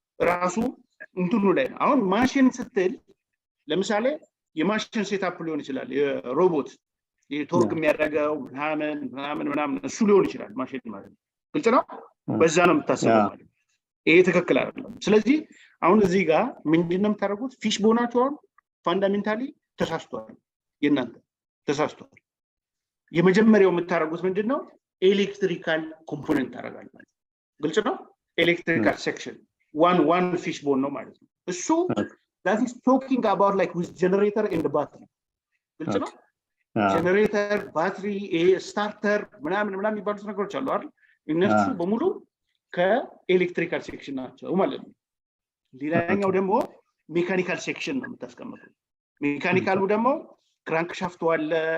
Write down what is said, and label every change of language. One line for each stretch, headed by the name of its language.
Amharic: ራሱ እንትኑ ላይ ነው። አሁን ማሽን ስትል ለምሳሌ የማሽን ሴታፕ ሊሆን ይችላል። የሮቦት የቶርግ የሚያደርገው ምናምን እሱ ሊሆን ይችላል ማሽን ማለት ነው። ግልጽ ነው። በዛ ነው የምታስበው ማለት ነው። ይሄ ትክክል አይደለም። ስለዚህ አሁን እዚህ ጋር ምንድነው የምታደርጉት? ፊሽ ቦናችሁ አሁን ፋንዳሜንታሊ ተሳስቷል። የእናንተ ተሳስቷል። የመጀመሪያው የምታደርጉት ምንድነው? ኤሌክትሪካል ኮምፖነንት ታደርጋላችሁ። ግልጽ ነው። ኤሌክትሪካል ሴክሽን one fish bone ነው ማለት ነው። እሱ
English: that is talking about like with generator and the battery.
Amharic: ግልጽ ነው። ጀነሬተር፣ ባትሪ፣ ስታርተር ምናምን የሚባሉት ነገሮች አሉ አይደል? እነሱ በሙሉ ከኤሌክትሪካል ሴክሽን ናቸው ማለት ነው። ሌላኛው ደግሞ ሜካኒካል ሴክሽን ነው የምታስቀምጠው። ሜካኒካሉ ደግሞ ክራንክ ሻፍቱ አለ፣